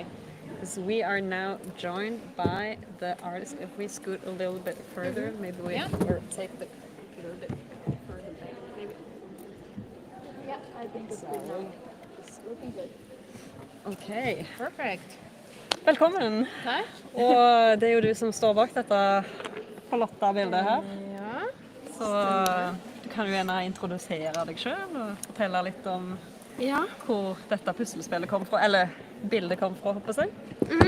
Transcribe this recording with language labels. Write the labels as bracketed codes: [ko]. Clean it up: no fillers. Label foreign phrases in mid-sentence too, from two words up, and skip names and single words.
[en] So we are now joined by the artist. If we scoot a little bit further, maybe we or take the a little bit further back, maybe. Yeah, I think it's good now. It's looking good. Okay. Perfect. [no] Velkommen. Takk. Og det er jo du som står bak dette flotte bildet her. Ja. Så du kan jo gjerne introdusere deg selv og fortelle litt om hvor dette puslespillet kom fra, eller bildet kom fra, håper jeg.